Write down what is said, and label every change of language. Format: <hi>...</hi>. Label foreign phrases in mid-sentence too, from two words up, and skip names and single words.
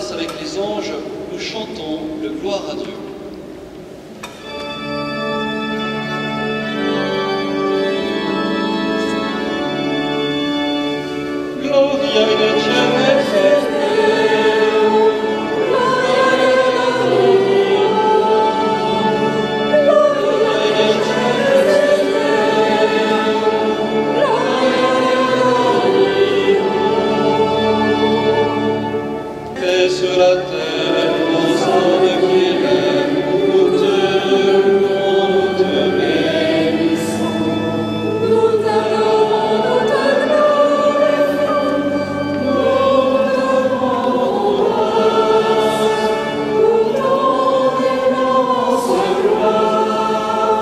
<fr>les anges, nous chantons le gloire à Dieu.</fr> <la>Gloria in excelsis Deo, gloria in excelsis Deo,</la> <fr>et sur la terre aux hommes qui l'aiment, nous te louons, nous te bénissons. Nous t'adorons, nous te glorifions, nous te rendons grâce, pour ton immense gloire.</fr>